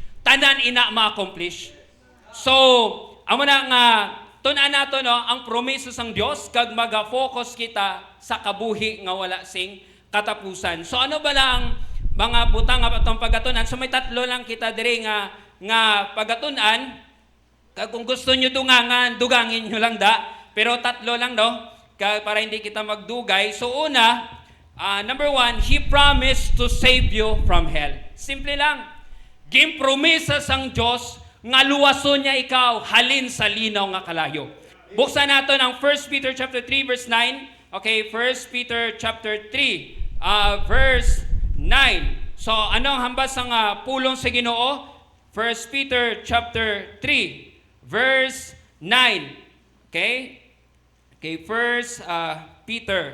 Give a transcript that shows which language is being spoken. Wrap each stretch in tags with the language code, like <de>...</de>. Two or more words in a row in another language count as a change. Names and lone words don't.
<hil>Tanan ina ma-accomplish. So, amo na nga tun-an nato no ang promiso sang Dios kag maga-focus kita sa kabuhi nga wala sing katapusan. So ano ba lang mga butang nga atong pagatunan? So may tatlo lang kita diri nga pagatunan. Kag kung gusto niyo dungangan, dugangin niyo lang da. Pero tatlo lang no kag para hindi kita magdugay. So una,</hil> <en>number 1, He promised to save you from hell.</en> <hil>Simple lang. Gimpromisa sang Diyos nga luwason niya ikaw halin sa linaw nga kalayo.</hil> <tl>Buksan natin ang 1 Peter chapter 3 verse 9.</tl> <en>Okay, 1 Peter chapter 3 verse 9.</en> <hil>So anong hambas ang pulong sa Ginoo?</hil> <en>1 Peter chapter 3 verse 9. Okay? Okay, 1 Peter.</en>